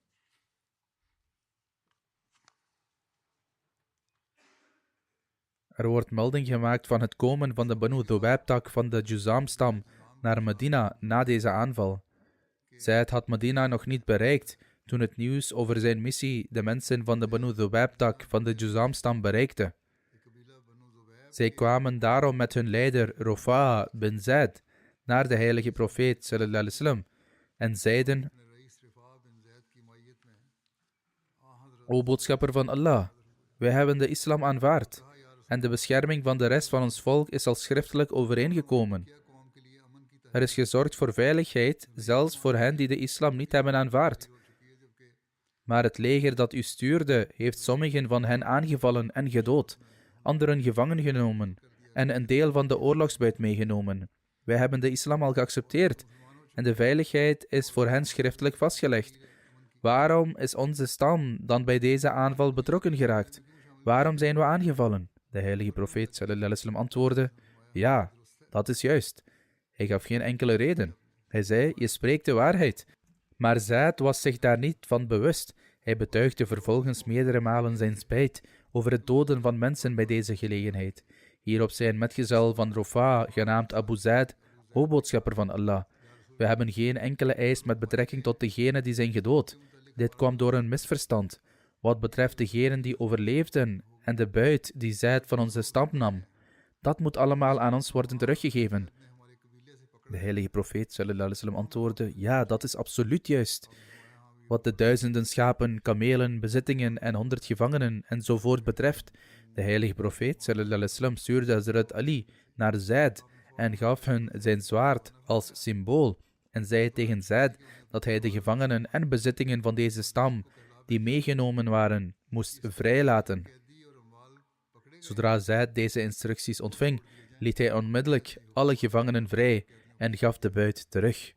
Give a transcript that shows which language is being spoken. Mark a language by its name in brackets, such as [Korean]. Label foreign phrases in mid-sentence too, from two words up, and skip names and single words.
[Dutch] Er wordt melding gemaakt van het komen van de Banu Dhubayb-tak van de Juzam-stam naar Medina na deze aanval. Zaid had Medina nog niet bereikt toen het nieuws over zijn missie de mensen van de Banu Dhubayb-tak van de Juzam-stam bereikte. Zij kwamen daarom met hun leider Rufa bin Zaid naar de heilige profeet [Arabic] صلى الله عليه وسلم [Dutch] en zeiden: O boodschapper van Allah, wij hebben de islam aanvaard en de bescherming van de rest van ons volk is al schriftelijk overeengekomen. Er is gezorgd voor veiligheid, zelfs voor hen die de islam niet hebben aanvaard. Maar het leger dat u stuurde, heeft sommigen van hen aangevallen en gedood, anderen gevangen genomen en een deel van de oorlogsbuit meegenomen. Wij hebben de islam al geaccepteerd en de veiligheid is voor hen schriftelijk vastgelegd. Waarom is onze stam dan bij deze aanval betrokken geraakt? Waarom zijn we aangevallen? De heilige profeet [Arabic] صلى الله عليه وسلم [Dutch] antwoordde: ja, dat is juist. Hij gaf geen enkele reden. Hij zei: je spreekt de waarheid. Maar Zaid was zich daar niet van bewust. Hij betuigde vervolgens meerdere malen zijn spijt over het doden van mensen bij deze gelegenheid. Hierop zei een metgezel van Rofa, genaamd Abu Zaid: O boodschapper van Allah, we hebben geen enkele eis met betrekking tot degenen die zijn gedood. Dit kwam door een misverstand. Wat betreft degenen die overleefden en de buit die Zaid van onze stam nam, dat moet allemaal aan ons worden teruggegeven. De heilige profeet [Arabic] صلى الله عليه وسلم [Dutch] antwoordde: ja, dat is absoluut juist. Wat de duizenden schapen, kamelen, bezittingen en 100 gevangenen enzovoort betreft, de heilige profeet [Arabic] صلى الله عليه وسلم [Dutch] stuurde Hazrat Ali naar Zaid en gaf hun zijn zwaard als symbool en zei tegen Zaid dat hij de gevangenen en bezittingen van deze stam die meegenomen waren, moest vrijlaten. Zodra Zaid deze instructies ontving, liet hij onmiddellijk alle gevangenen vrij en gaf de buit terug.